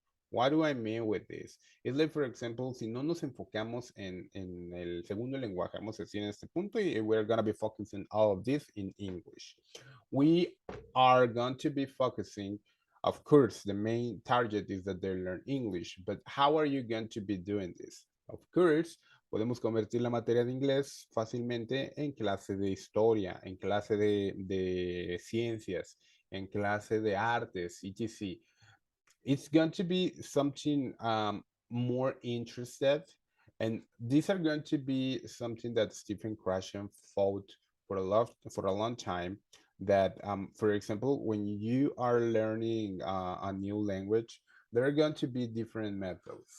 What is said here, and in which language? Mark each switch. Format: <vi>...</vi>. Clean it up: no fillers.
<en>What do I mean with this? It's like, for example,</en> <es>si no nos enfocamos en el segundo lenguaje, vamos a decir en este punto, y</es> <en>we're going to be focusing all of this in English. We are going to be focusing, of course, the main target is that they learn English, but how are you going to be doing this? Of course,</en> <es>Podemos convertir la materia de inglés fácilmente en clase de historia, en clase de ciencias, en clase de artes, etc.</es> <en>It's going to be something more interested, and these are going to be something that Stephen Krashen fought for a long time. That, for example, when you are learning a new language, there are going to be different methods.</en>